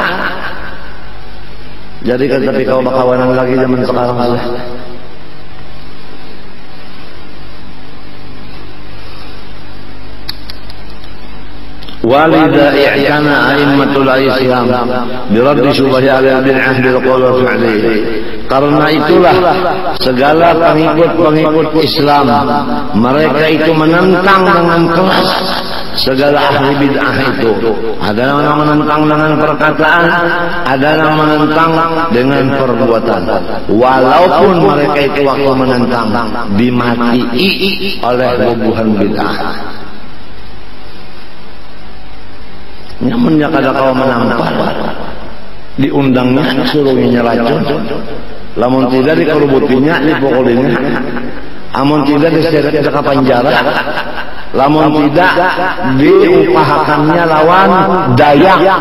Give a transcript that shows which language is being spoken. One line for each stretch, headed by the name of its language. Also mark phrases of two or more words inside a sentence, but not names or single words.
Banjar: Jadi kan tapi kau bakawanan lagi zaman sekarang lah.
Arabic: ولهذا اعتنى أئمة الإسلام بردّ شبه البدعة بالقول والفعل.
Indonesian: Karena itulah segala pengikut-pengikut Islam mereka itu menentang dengan keras segala ahli bid'ah itu. Ada yang menentang dengan perkataan, ada yang menentang dengan perbuatan. Walaupun mereka itu waktu menentang dimatii oleh bubuhan bid'ah.
Banjar: Nyamannya kada kau menampar, diundangnya suruhnya racun, lamun tidak dikerubutinya, dipukulinya, amun tidak diseret ke penjara, lamun tidak diupahakannya lawan Dayak.